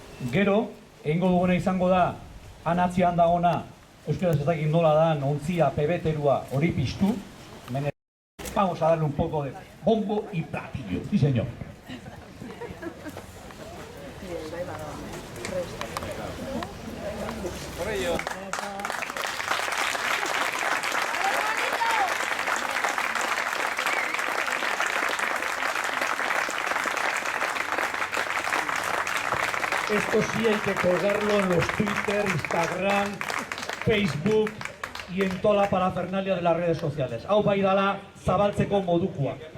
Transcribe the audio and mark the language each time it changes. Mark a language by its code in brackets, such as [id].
[eu] Gero, egingo duguna izango da anatzian dagona, euskaraz ez dakit nola dan, ontzia, pebeterua hori piztu. [es] Vamos a darle un poco de bombo y platillo. Sí, señor. Esto sí hay que colgarlo en los Twitter, Instagram, Facebook y en toda la parafernalia de las redes sociales. [eu] Hau bai dala zabaltzeko modukoa.